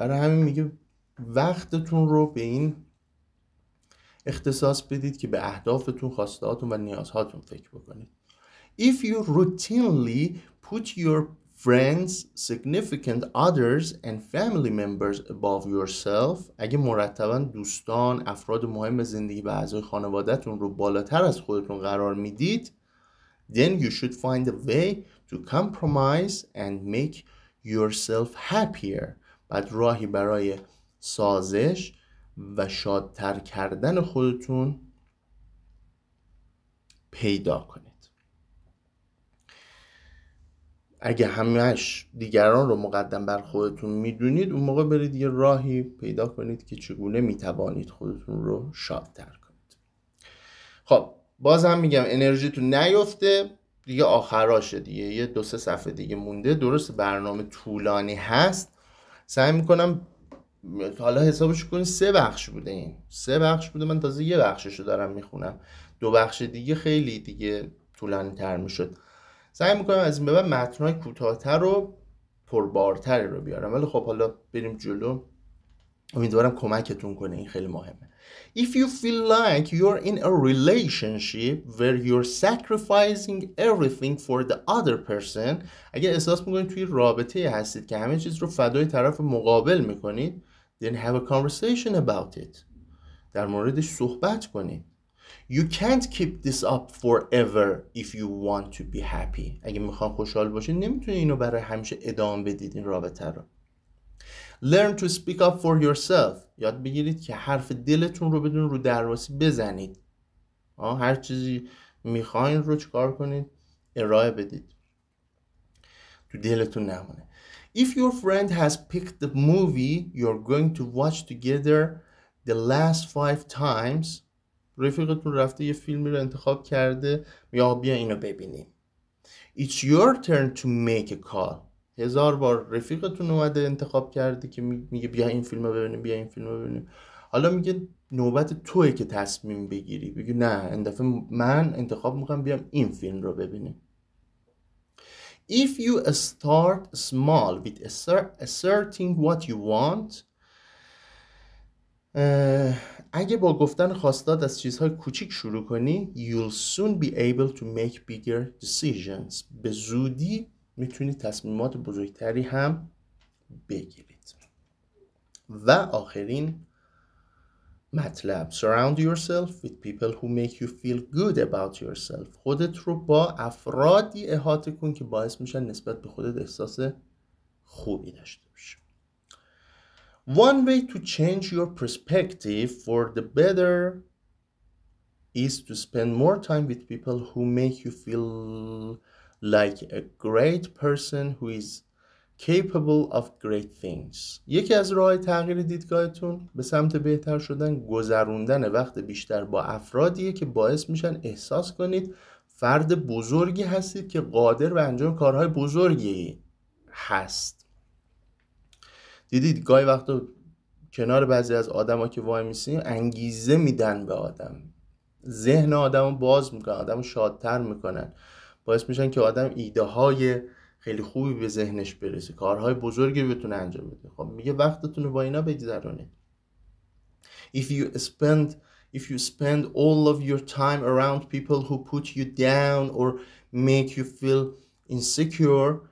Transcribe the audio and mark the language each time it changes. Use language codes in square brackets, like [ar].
[fa] برای همین میگه وقتتون رو به این اختصاص بدید که به اهدافتون، خواستهاتون و نیازهاتون فکر بکنید. [en] If you routinely put your friends, significant others and family members above yourself، [fa] اگه مرتباً دوستان، افراد مهم زندگی و اعضای خانواده‌تون رو بالاتر از خودتون قرار میدید، [en] then you should find a way to compromise and make yourself happier. [fa] بعد راهی برای سازش و شادتر کردن خودتون پیدا کنید. اگه همش دیگران رو مقدم بر خودتون میدونید، اون موقع برید یه راهی پیدا کنید که چگونه میتوانید خودتون رو شادتر کنید. خب بازم میگم انرژیتون نیفته دیگه، آخراشه دیگه، یه 2-3 صفحه دیگه مونده. درست برنامه طولانی هست، سعی میکنم حالا حسابش کنید 3 بخش بوده. این 3 بخش بوده، من تازه 1 بخششو دارم میخونم، 2 بخش دیگه خیلی دیگه طولانی تر میشد. سعی میکنم از این به بعد متن‌های کوتاه‌تر و پربارتری رو بیارم، ولی خب حالا بریم جلو، امیدوارم کمکتون کنه، این خیلی مهمه. [en] If you feel like you're in a relationship where you're sacrificing everything for the other person، [fa] اگه احساس میکنید توی رابطه هستید که همه چیز رو فدای طرف مقابل میکنید، [en] then have a conversation about it. [fa] در موردش صحبت کنید. [en] You can't keep this up forever if you want to be happy. [fa] اگه میخوان خوشحال باشید نمیتونید اینو برای همیشه ادامه بدید این رابطه رو. [en] Learn to speak up for yourself. [fa] یاد بگیرید که حرف دلتون رو بدون رو درواسی بزنید. هر چیزی میخواین رو چیکار کنید؟ ارائه بدید. تو دلتون نمونه. [en] If your friend has picked the movie you're going to watch together the last 5 times، [fa] رفیقتون رفته یه فیلمی رو انتخاب کرده، یا بیا اینو ببینیم. [en] It's your turn to make a call. [fa] 1000 بار رفیقتون اومده انتخاب کرده که میگه بیا این فیلم رو ببینیم، بیا این فیلم رو ببینیم. حالا میگه نوبت توئه که تصمیم بگیری. بگی نه، این دفعه من انتخاب میکنم بیام این فیلم رو ببینیم. [en] If you start small with asserting what you want، [fa] اگه با گفتن خواستات از چیزهای کوچیک شروع کنی، [en] you'll soon be able to make bigger decisions. [fa] به زودی میتونی تصمیمات بزرگتری هم بگیرید. و آخرین مطلب، [en] surround yourself with people who make you feel good about yourself. [fa] خودت رو با افرادی احاطه کن که باعث میشن نسبت به خودت احساس خوبی داشته باشی. [en] One way to change your perspective for the better is to spend more time with people who make you feel like a great person who is capable of great things. [fa] یکی از راه تغییر دیدگاهتون به سمت بهتر شدن گذروندن وقت بیشتر با افرادیه که باعث میشن احساس کنید فرد بزرگی هستید که قادر به انجام کارهای بزرگی هست. دیدید گاهی وقتا کنار بعضی از آدما که وای میسین انگیزه میدن به آدم، ذهن آدمو باز میکنن، آدمو شادتر میکنن، باعث میشن که آدم ایده های خیلی خوبی به ذهنش برسه، کارهای بزرگی بتونه انجام بده. خب میگه وقتتون رو با اینا بگذرونید. [en] If you spend all of your time around people who put you down or make you feel insecure